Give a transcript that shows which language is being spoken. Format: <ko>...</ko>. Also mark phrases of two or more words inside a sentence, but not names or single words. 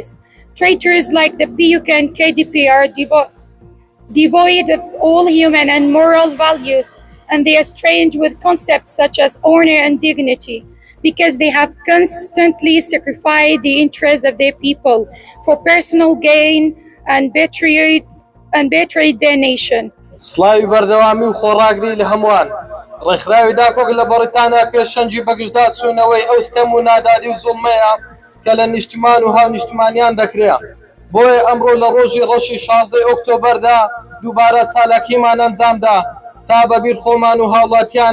<en>Traitors like the PUK and KDP are devoid of all human and moral values, and they are strange with concepts such as honor and dignity, because they have constantly sacrificed the interests of their people for personal gain and betrayed their nation.</en> <ckb>سڵاوی بەردەوامی و خۆڕاگری لە هەمووان ڕێکخراوی داکۆک لە بەریتانیا پێشەنجی بەگشتدا چوونەوەی ئەو ستەم و ناداری و زوڵمەیە کە لە نیشتمان و هاونیشتمانیان دەکرێت بۆیە ئەمڕۆ لە ڕۆژی ڕەشی 16 ئۆکتۆبەردا دووبارە چالاکیمان ئەنجامدا تا بەبیر خۆمان و هاوڵاتیان</ckb>